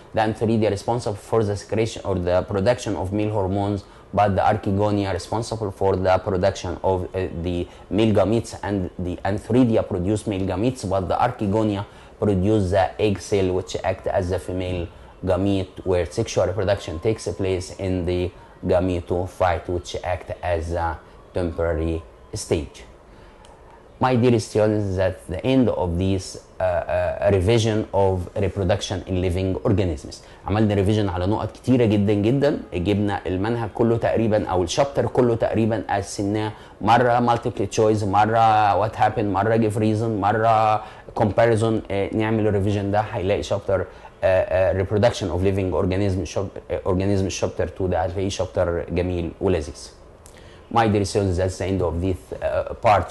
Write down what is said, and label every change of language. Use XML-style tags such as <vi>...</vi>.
<en>The antheridia responsible for the secretion or the production of male hormones, but the archegonia responsible for the production of the male gametes, and the antheridia produce male gametes, but the archegonia produce the egg cell which act as the female gamete, where sexual reproduction takes place in the gametophyte which act as a temporary stage. My dear students, that's the end of this revision of reproduction in living organisms.</en> <ar>عملنا ريفيجن على نقط كتيرة جدا جدا. جبنا المنهج كله تقريبا او الشابتر كله تقريبا قسمناه مرة</ar> <en>multiple choice،</en> <ar>مرة</ar> <en>what happened،</en> <ar>مرة</ar> <en>give reason،</en> <ar>مرة comparison. نعمل الريفيجن ده هيلاقي شابتر</ar> <en>reproduction of living organisms</en> <ar>شابتر 2 ده هتلاقيه شابتر جميل ولذيذ.</ar> <en>My dear students, that's the end of this part.</en>